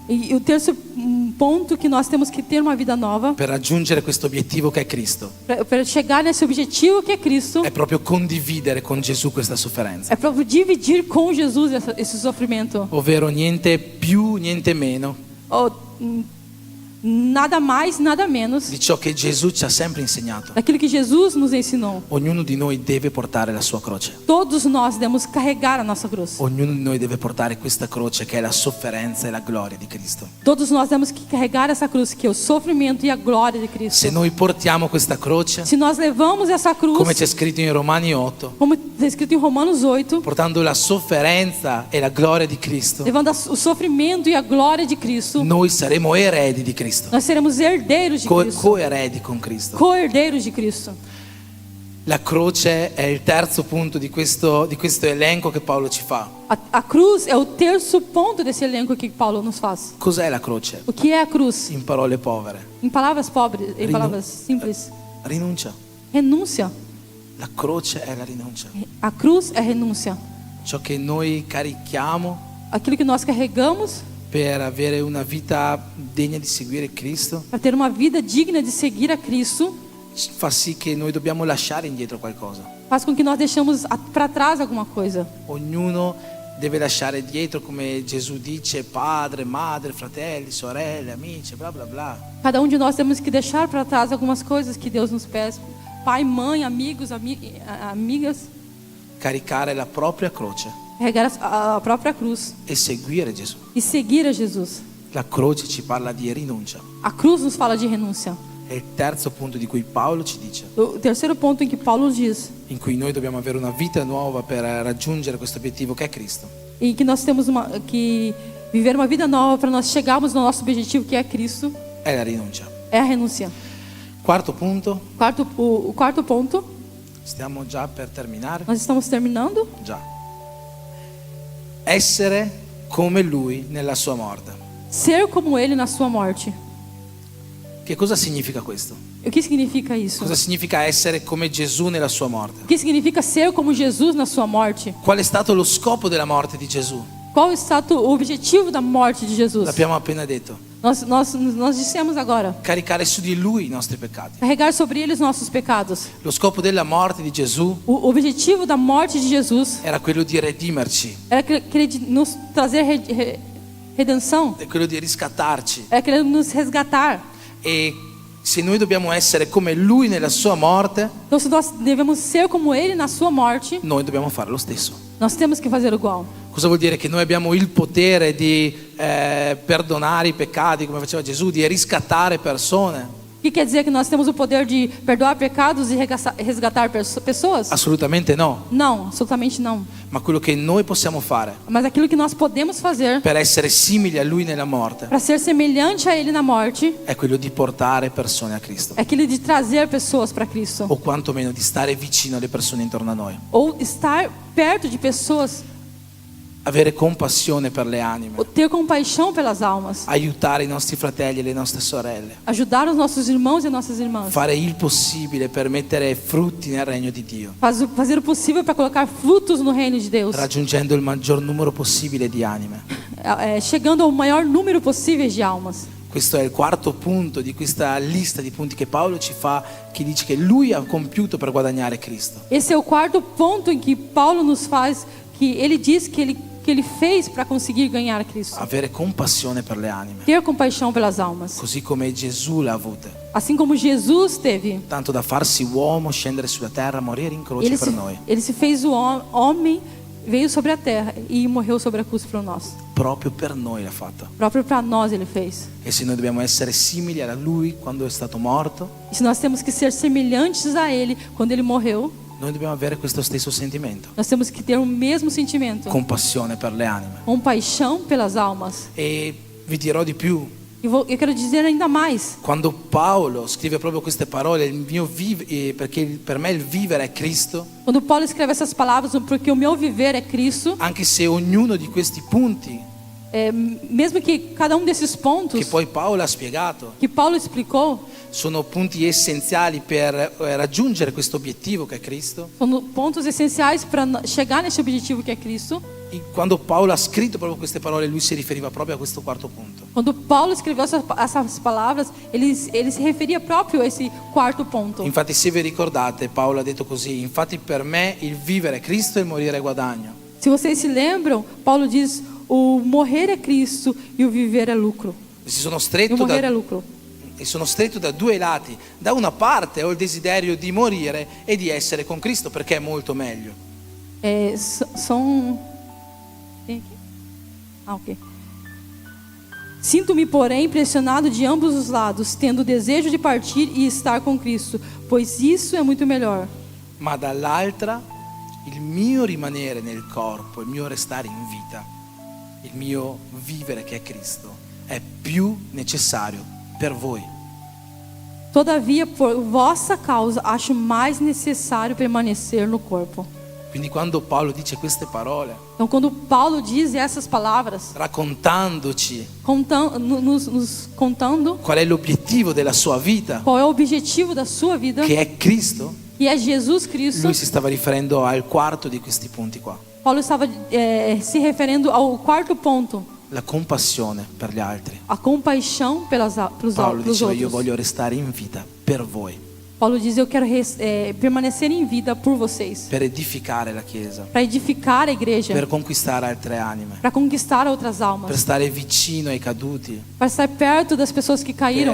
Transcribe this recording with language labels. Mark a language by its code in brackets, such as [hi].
[pt] E o terceiro ponto que nós temos que ter uma vida nova [it] per raggiungere questo obiettivo che è Cristo [pt] para chegar nesse objetivo que é Cristo [it] è proprio condividere con Gesù questa sofferenza. [pt] é para dividir com Jesus esse sofrimento. [it] Ovvero niente più, niente meno [pt] Ou, nada mais, nada menos [it] di ciò che Gesù ci ha sempre insegnato. [pt] daquilo que Jesus nos ensinou. [it] Ognuno di noi deve portare la sua croce. [pt] Todos nós devemos carregar a nossa cruz. [it] Ognuno di noi deve portare questa croce che è la sofferenza e la gloria di Cristo. [pt] Todos nós temos que carregar essa cruz, que é o sofrimento e a glória de Cristo. [it] Se noi portiamo questa croce, [pt] Se nós levamos essa cruz, [it] come c'è scritto in Romani 8, [pt] como está escrito em Romanos 8, [it] portando la sofferenza e la gloria di Cristo, [pt] levando o sofrimento e a glória de Cristo, [it] noi saremo eredi di Cristo, [pt] nós seremos herdeiros de Cristo, [it] coeredi con Cristo. [pt] co-herdeiros de Cristo. [it] La croce è il terzo punto di questo elenco che Paolo ci fa. [pt] A cruz é o terceiro ponto desse elenco que Paulo nos faz. [it] Cos'è la croce? [pt] O que é a cruz? [it] In parole povere. [pt] Em palavras pobres, em palavras simples, [it] Rinuncia. [pt] renúncia. [it] La croce è la rinuncia. [pt] A cruz é renúncia. [it] Ciò che noi carichiamo [pt] Aquilo que nós carregamos [it] per avere una vita degna di seguire Cristo [pt] para ter uma vida digna de seguir a Cristo [it] fa sì che noi dobbiamo lasciare indietro qualcosa. [pt] faz com que nós deixamos para trás alguma coisa. [it] Ognuno deve lasciare dietro, come Gesù dice, padre, madre, fratelli, sorelle, amici, bla bla bla. [pt] Cada de nós temos que deixar para trás algumas coisas que Deus nos pede. Pai, mãe, amigos, amigas. [it] Caricare la propria croce [pt] Carregar a própria cruz [it] e seguire Gesù. [pt] e seguir a Jesus. [it] La croce ci parla di rinuncia. [pt] A cruz nos fala de renúncia. [it] È il terzo punto di cui Paolo ci dice, [pt] O terceiro ponto em que Paulo diz [it] in cui noi dobbiamo avere una vita nuova per raggiungere questo obiettivo che è Cristo. [pt] em que nós temos que viver uma vida nova para nós chegarmos no nosso objetivo que é Cristo, [it] È la rinuncia. [pt] é a renúncia. [it] Quarto punto, [pt] O quarto ponto, [it] stiamo già per terminare. [pt] nós estamos terminando. [it] Già. Essere come Lui nella sua morte. [pt] Ser como Ele na sua morte. [it] Che cosa significa questo? [pt] O que significa isso? [it] Cosa significa essere come Gesù nella sua morte? [pt] O que significa ser como Jesus na sua morte? [it] Qual è stato lo scopo della morte di Gesù? [pt] Qual está o objetivo da morte de Jesus? [it] L'abbiamo appena detto. [pt] Nós dissemos agora. [it] Caricare su di Lui i nostri peccati. [pt] Carregar sobre Ele os nossos pecados. [it] Lo scopo della morte di Gesù [pt] O objetivo da morte de Jesus [it] era quello di redimerci, [pt] era querer nos trazer redenção. [it] è quello di riscattarci. [pt] Era querer nos resgatar. [it] E se noi dobbiamo essere come Lui nella sua morte, [pt] Então, se nós devemos ser como Ele na sua morte, [it] noi dobbiamo fare lo stesso. [pt] nós temos que fazer igual. [it] Cosa vuol dire? Che noi abbiamo il potere di perdonare i peccati come faceva Gesù, di riscattare persone? [pt] O que quer dizer que nós temos o poder de perdoar pecados e resgatar pessoas? [it] Assolutamente no. [pt] Não, absolutamente não. [it] Ma quello che noi possiamo fare [pt] Mas aquilo que nós podemos fazer [it] per essere simili a Lui nella morte [pt] para ser semelhante a Ele na morte [it] è quello di portare persone a Cristo, [pt] é aquilo de trazer pessoas para Cristo. [it] o quantomeno di stare vicino alle persone intorno a noi, [pt] Ou estar perto de pessoas, [it] avere compassione per le anime, [pt] ou ter compaixão pelas almas, [it] aiutare i nostri fratelli e le nostre sorelle, [pt] ajudar os nossos irmãos e nossas irmãs, [it] fare il possibile per mettere frutti nel regno di Dio, [pt] fazer o possível para colocar frutos no reino de Deus, [it] raggiungendo il maggior numero possibile di anime. [pt] chegando ao maior número possível de almas. [it] Questo è il quarto punto di questa lista di punti che Paolo ci fa, che dice che lui ha compiuto per guadagnare Cristo. [pt] Esse é o quarto ponto em que Paulo nos faz, que ele diz que ele fez para conseguir ganhar Cristo. [it] Avere compassione per le anime, [pt] Ter compaixão pelas almas. [it] così come Gesù l'ha avuta, [pt] Assim como Jesus teve. [it] tanto da farsi uomo, scendere sulla terra, morire in croce per noi. [pt] Ele se fez o homem veio sobre a terra e morreu sobre a cruz para nós. [it] Proprio per noi l'ha fatta. [pt] Próprio para nós ele fez. [it] E se noi dobbiamo essere simili a Lui quando è stato morto, [pt] E se nós temos que ser semelhantes a ele quando ele morreu, [it] noi dobbiamo avere questo stesso sentimento. [pt] nós temos que ter o mesmo sentimento, [it] Compassione per le anime. [pt] compaixão pelas almas. [it] E vi dirò di più. [pt] Eu quero dizer ainda mais. [it] Quando Paolo scrive proprio queste parole, perché per me il vivere è Cristo, [pt] Quando Paulo escreve essas palavras, porque o meu viver é Cristo, [it] anche se ognuno di questi punti [pt] mesmo que cada desses pontos [it] che poi Paolo ha spiegato [pt] que Paulo explicou, [it] sono punti essenziali per raggiungere questo obiettivo che è Cristo, [pt] são pontos essenciais para chegar nesse objetivo que é Cristo. [it] e quando Paolo ha scritto proprio queste parole, lui si riferiva proprio a questo quarto punto. [pt] Quando Paulo escreveu essas palavras, ele se referia próprio a esse quarto ponto. [it] Infatti se vi ricordate, Paolo ha detto così: infatti per me il vivere è Cristo e il morire è guadagno. [pt] Se vocês se lembram, Paulo diz: o morrer é Cristo e o viver é lucro. [it] E sono [pt] E o [it] stretto [pt] morrer é [it] da, [pt] lucro. [it] e sono stretto da due lati. Da una parte ho il desiderio di morire e di essere con Cristo perché è molto meglio. [pt] São. Tem aqui? Ah, ok. Sinto-me, porém, pressionado de ambos os lados, tendo o desejo de partir e estar com Cristo, pois isso é muito melhor. [it] Ma dall'altra il mio rimanere nel corpo, il mio restare in vita, il mio vivere che è Cristo, è più necessario per voi. [pt] Todavia, por vossa causa, acho mais necessário permanecer no corpo. [it] Quindi quando Paolo dice queste parole, [pt] Então, quando Paulo diz essas palavras, [it] raccontandoci [pt] nos contando [it] qual è l'obiettivo della sua vita, [pt] qual é o objetivo da sua vida, [it] che è Cristo, [pt] que é Jesus Cristo, [it] lui si stava riferendo al quarto di questi punti qua, [pt] Paulo estava se referindo ao quarto ponto, [it] la compassione per gli altri. [pt] a compaixão pelos [it] Paolo diceva: io [pt] outros. [it] voglio restare in vita per voi, [pt] Paulo diz: eu quero permanecer em vida por vocês, [it] per edificare la Chiesa, [pt] para edificar a igreja, [it] per conquistare altre anime, [pt] para conquistar outras [it] per [pt] almas, [it] stare vicino ai caduti, [pt] para estar perto das pessoas que caíram,